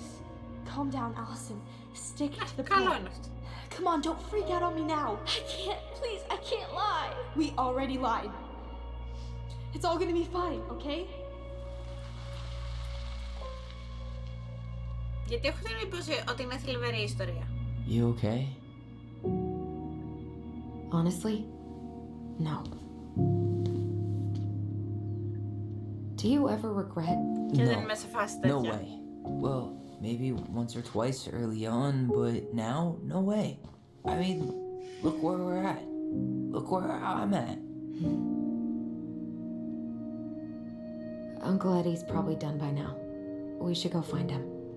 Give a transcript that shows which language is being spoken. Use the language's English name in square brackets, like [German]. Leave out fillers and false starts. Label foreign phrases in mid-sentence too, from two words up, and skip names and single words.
[English] Calm down, Allison. Stick to the [Greek] Καλό [English] plan. [Greek] είναι αυτό. [English] Come on, don't freak out on me now. I can't, please, I can't lie. We already lied. It's all gonna be fine, okay? [Greek] Γιατί έχω την εντύπωση ότι είναι θλιβερή ιστορία. [English] You okay? Honestly, no. Do you ever regret? [Greek] Και δεν είμαι σε φάση τέτοια. [English] No way. Well, maybe once or twice early on, but now, no way. I mean, look where we're at. Look where I'm at. Uncle Eddie's probably done by now. We should go find him.